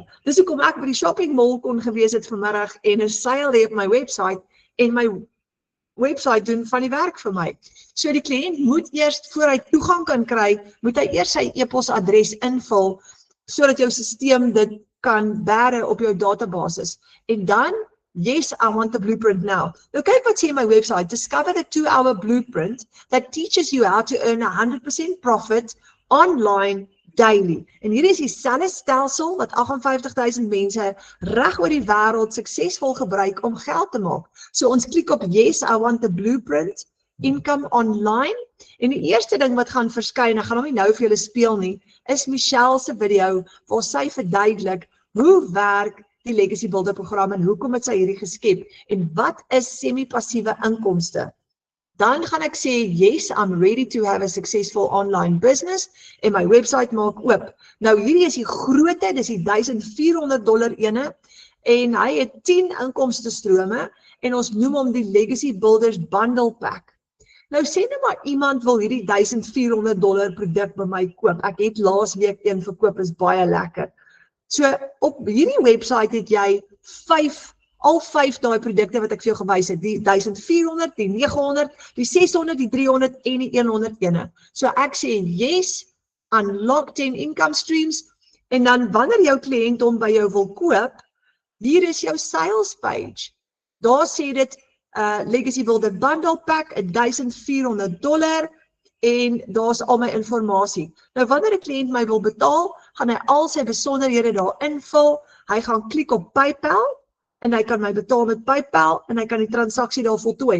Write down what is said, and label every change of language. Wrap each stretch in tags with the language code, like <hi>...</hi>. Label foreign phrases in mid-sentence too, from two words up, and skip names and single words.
<af>Dis hoekom ek by die</af> <en>shopping mall</en> <af>kon gewees het vanmiddag en 'n seil hê op my website en my website doen van die werk vir my. So die kliënt moet eers, voor hy toegang kan kry, moet hy eers sy e-posadres invul, sodat jou stelsel dit kan bære op jou databasis. En dan,</af> <en>yes, I want the blueprint now.</en> <af>Nou kyk wat sê my website,</af> <en>discover the 2-hour blueprint that teaches you how to earn 100% profit online daily.</en> <af>En hier is dieselfde stelsel wat 58,000 mense reg oor die wêreld suksesvol gebruik om geld te maak. So ons klik op</af> <en>yes, I want the blueprint, income online,</en> <af>En die eerste ding wat gaan verskyn, ek gaan hom nie nou vir julle speel nie, is Michelle se video waar sy verduidelik hoe werk die Legacy Builder program en hoekom het sy hierdie geskep en wat is semi-passiewe inkomste. Dan gaan ek sê,</af> <en>yes, I'm ready to have a successful online business</en> <af>en my website maak oop. Nou hierdie is die grootte, dis die $1,400 ene en hy het 10 inkomste strome en ons noem hom die Legacy Builders Bundle Pack. Nou sê nou maar iemand wil hierdie $1,400 produk by my koop. Ek het laas week een verkoop, is baie lekker. So op hierdie website het jy al 5 daai produkte wat ek vir jou gewys het, die 1400, die 900, die 600, die 300 en die 100 ene. So ek sê</af> <en>yes, unlock 10 income streams</en> <af>en dan wanneer jou kliënt hom by jou wil koop, hier is jou</af> <en>sales page.</en> <af>Daar sê dit Legacy Builder Bundle Pack, $1,400 en daar's al my inligting. Nou wanneer 'n kliënt my wil betaal, gaan hy al sy besonderhede daar invul, hy gaan klik op PayPal en hy kan my betaal met PayPal en hy kan die transaksie daar voltooi.</af>